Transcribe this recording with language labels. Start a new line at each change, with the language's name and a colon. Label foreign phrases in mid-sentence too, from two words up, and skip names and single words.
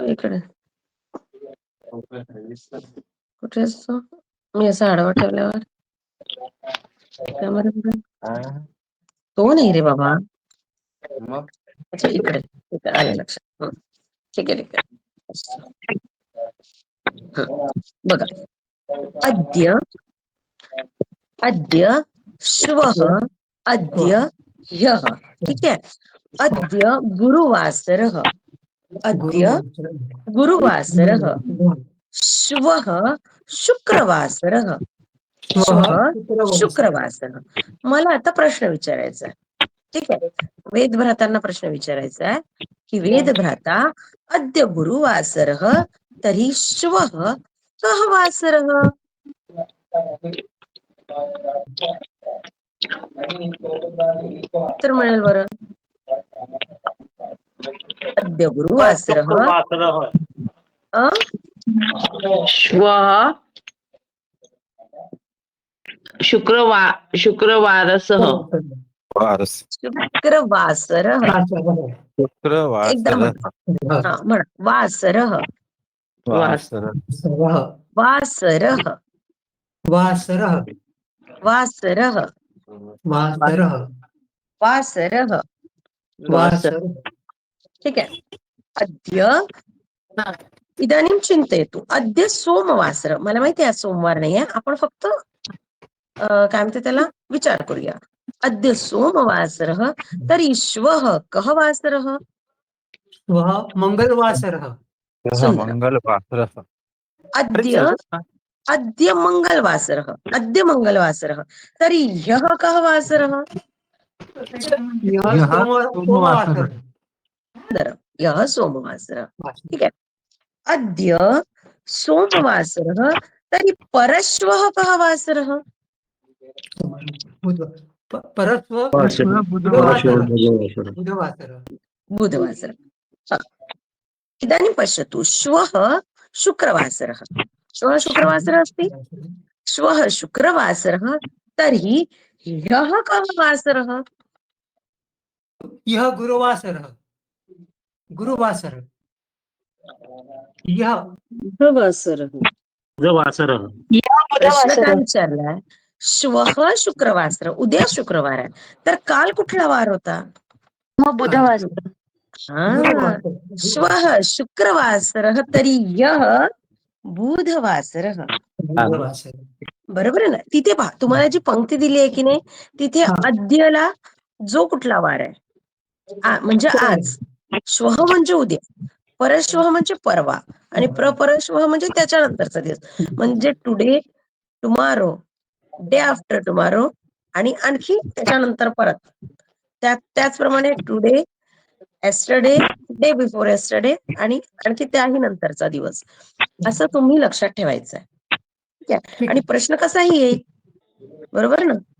Marathi: इकडे कुठे असतो? मी असं आडवा ठेवल्यावर कॅमेरा कुठे? तो नाही रे बाबा. अच्छा, इकडे इकडे आलं लक्षात. ठीक आहे, ठीक आहे. बघा,
Sanskrit: अद्य, अद्य श्वः, अद्य ह्यः.
Marathi: ठीक आहे.
Sanskrit: अद्य गुरुवासरः, अद्य गुरुवासरः, श्वः शुक्रवासरः, श्वः शुक्रवासरः.
Marathi: मला आता प्रश्न विचारायचा आहे. ठीक आहे, वेदभ्रातांना प्रश्न विचारायचा आहे की वेदभ्राता,
Sanskrit: अद्य गुरुवासरः तर्हि श्वः कः वासरः?
Marathi: उत्तर मिळेल बरं.
Sanskrit: अद्य गुरुवासरः, श्वः शुक्रवारसह. वारस शुक्रवासरः. एकदा शुक्रवासर
Marathi: म्हणा. हा म्हणा.
Sanskrit: वासरः. वासर वासरः. वासरः वासरः. वासरः वासरः. वासरः
Marathi: ठीक आहे.
Sanskrit: अद्य इदानीं चिंतयतु. अद्य सोमवासर.
Marathi: मला माहिती आहे आज सोमवार नाहीये. आपण फक्त काय म्हणते त्याला विचार करूया.
Sanskrit: अद्य सोमवासरः तर्हि श्वः कः वासरः? श्वः मङ्गलवासरः सुन्दरम्. मंगलवासर अद्य मंगलवासरः. अद्य मंगलवासरः तर्हि ह्यः कः वासरः? यः सोमवासरः सुन्दरम्. ह्यः सोमवासरः.
Marathi: ठीक आहे.
Sanskrit: अद्य सोमवासरः तर्हि परश्वः कः वासरः? परश्वः बुधवासरः बुधवासरः. इदानीं पश्यतु. श्वः शुक्रवासरः. श्वः शुक्रवासरः अस्ति. श्वः शुक्रवासरः तर्हि ह्यः कः वासरः? यः गुरुवासरः यः बुधवासरः.
Marathi: प्रश्न काय विचारलाय?
Sanskrit: श्वः शुक्रवासर.
Marathi: उद्या शुक्रवार आहे. तर काल कुठला वार होता?
Sanskrit: बुधवासर.
Marathi: हा.
Sanskrit: श्वः शुक्रवासरः तर्हि ह्यः बुधवासरः.
Marathi: बरोबर आहे ना. तिथे पहा तुम्हाला जी पंक्ती दिली आहे की नाही तिथे अद्यला जो कुठला वार आहे म्हणजे आज. श्वः म्हणजे उद्या. परश्वः म्हणजे परवा आणि प्रपरश्वः म्हणजे त्याच्यानंतरचा दिवस. म्हणजे
English: today, tomorrow, day after tomorrow
Marathi: आणि आणखी त्याच्यानंतर परत. त्याचप्रमाणे
English: today, yesterday, day before yesterday
Marathi: आणि आणखी त्याही नंतरचा दिवस. असं तुम्ही लक्षात ठेवायचं आहे. ठीक आहे. आणि प्रश्न कसाही येईल. बरोबर ना.